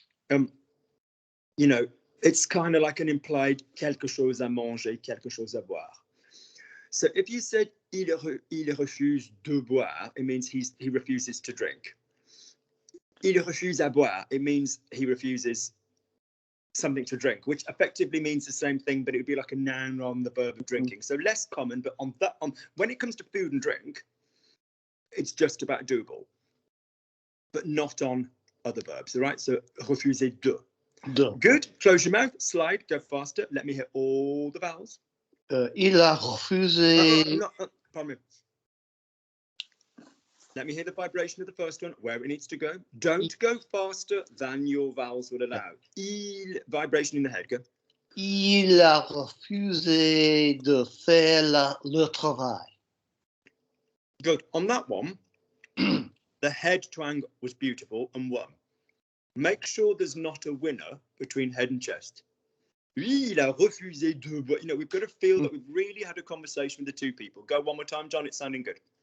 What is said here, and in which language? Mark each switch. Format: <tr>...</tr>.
<en>You know, it's kind of like an implied</en> <fr>quelque chose à manger, quelque chose à boire.</fr> <en>So if you said</en> <fr>il refuse de boire,</fr> <en>it means he refuses to drink.</en> <fr>Il refuse à boire,</fr> <en>it means he refuses something to drink, which effectively means the same thing, but it would be like a noun on the verb of drinking. So less common, but on when it comes to food and drink, it's just about doable, but not on other verbs. All right. So refuser de. Good. Close your mouth. Slide. Go faster. Let me hear all the vowels.</en> <fr>Il a refusé.</fr> <en>Pardon me. Let me hear the vibration of the first one, where it needs to go. Don't go faster than your vowels would allow. Il, vibration in the head, go.</en> <fr>Il a refusé de faire le travail.</fr> <en>Good. On that one, the head twang was beautiful and won. Make sure there's not a winner between head and chest.</en> <fr>Il a refusé de boire.</fr> <en>You know, we've got to feel that we've really had a conversation with the two people. Go one more time, John. It's sounding good.</en>